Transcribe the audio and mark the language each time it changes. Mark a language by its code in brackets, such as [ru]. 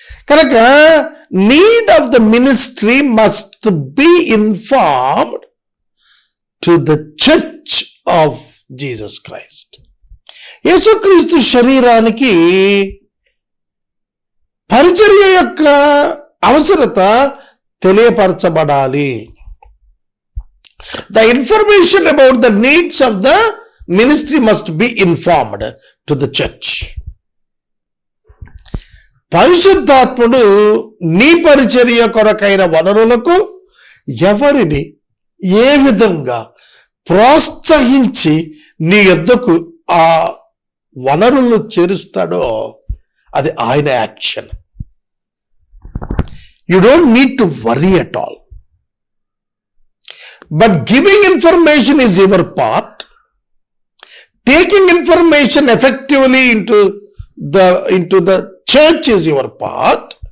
[te] కనుక [en] Need of the ministry must be informed to the church of Jesus Christ. [te] యేసుక్రీస్తు శరీరానికి పరిచర్య యొక్క అవసరత తెలియపరచబడాలి. [en] The information about the needs of the ministry must be informed to the church. [te] పరిశుద్ధాత్ముడు నీ పరిచర్య కొరకైన వనరులకు ఎవరిని ఏ విధంగా ప్రోత్సహించి నీ యొద్దకు ఆ వనరులను చేరుస్తాడో అది ఆయన action. [en] You don't need to worry at all. But giving information is your part. Taking information effectively into the church is your part.